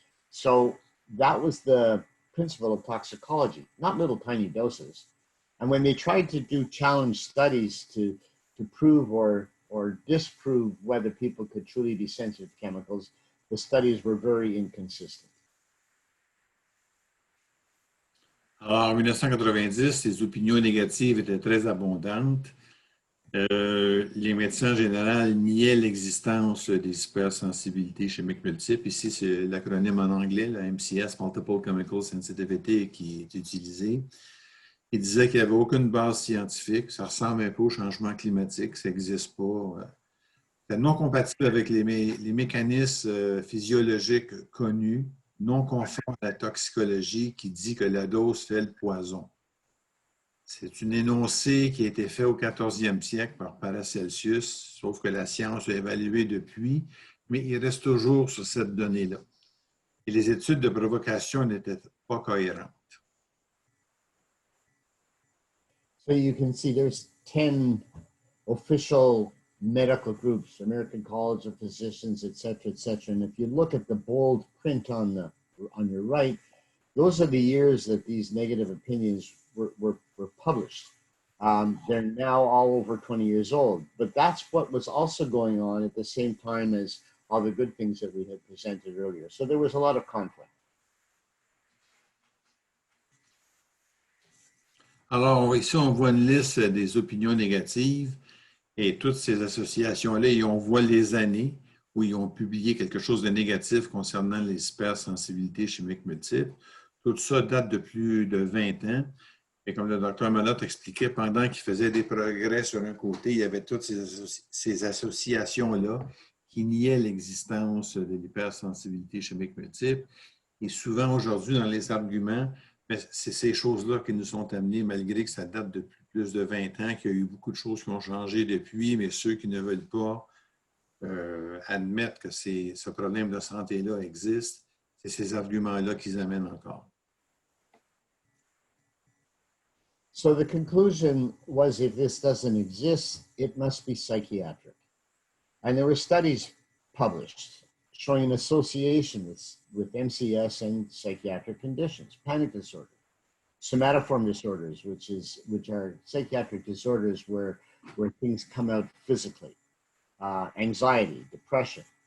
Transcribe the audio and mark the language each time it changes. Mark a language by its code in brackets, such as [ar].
[en] So that was the principle of toxicology, not little tiny doses. And when they tried to do challenge studies to prove or disprove whether people could truly be sensitive to chemicals, the studies were very inconsistent. [fr] Alors, en 1990, les opinions négatives étaient très abondantes. Les médecins en général niaient l'existence des hypersensibilités chimiques multiples. Ici, c'est l'acronyme en anglais, la MCS, Multiple Chemical Sensitivity, qui est utilisé. Ils disaient qu'il n'y avait aucune base scientifique, ça ressemble un peu au changement climatique, ça n'existe pas. C'est non compatible avec les mécanismes physiologiques connus, non conforme à la toxicologie qui dit que la dose fait le poison. C'est une énoncé qui a été fait au 14e siècle par Paracelsus, sauf que la science l'a évalué depuis, mais il reste toujours sur cette donnée-là. Et les études de provocation n'étaient pas cohérentes. [en] So you can see there's 10 official medical groups, American College of Physicians, et cetera, et cetera. And if you look at the bold print on your right, those are the years that these negative opinions were published. They're now all over 20 years old, but that's what was also going on at the same time as all the good things that we had presented earlier. So there was a lot of conflict. [fr] Alors, ici, on voit une liste des opinions négatives et toutes ces associations-là, et on voit les années où ils ont publié quelque chose de négatif concernant les hypersensibilités chimiques multiples. Tout ça date de plus de 20 ans. Et comme le docteur Malotte expliquait, pendant qu'il faisait des progrès sur un côté, il y avait toutes ces associations-là qui niaient l'existence de l'hypersensibilité chimique multiple. Et souvent, aujourd'hui, dans les arguments, c'est ces choses-là qui nous sont amenées, malgré que ça date de plus de 20 ans, qu'il y a eu beaucoup de choses qui ont changé depuis, mais ceux qui ne veulent pas admettre que ce problème de santé-là existe, c'est ces arguments-là qu'ils amènent encore. [en] So the conclusion was, if this doesn't exist, it must be psychiatric. And there were studies published showing an association with MCS and psychiatric conditions, panic disorder, somatoform disorders, which are psychiatric disorders where things come out physically, anxiety, depression.